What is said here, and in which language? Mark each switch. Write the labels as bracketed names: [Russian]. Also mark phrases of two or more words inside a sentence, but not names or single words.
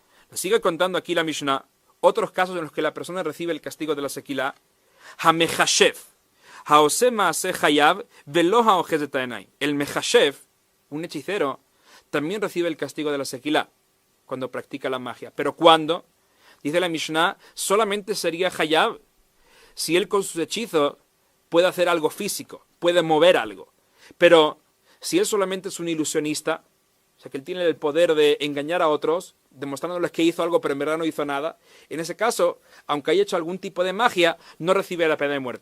[Spanish] Sigue contando aquí la Mishnah otros casos en los que la persona recibe el castigo de la sequilá. [Hebrew] המכשף העושה מעשה חייב ולא האוחז את העיניים. [Spanish] El mechashev, un hechicero, también recibe el castigo de la sequilá cuando practica la magia. Pero cuando, dice la Mishnah, solamente sería hayav si él con sus hechizos puede hacer algo físico, puede mover algo. Pero si él solamente es un ilusionista, o sea que él tiene el poder de engañar a otros, demostrándoles que hizo algo pero en verdad no hizo nada, en ese caso, aunque haya hecho algún tipo de magia, no recibe la pena de muerte.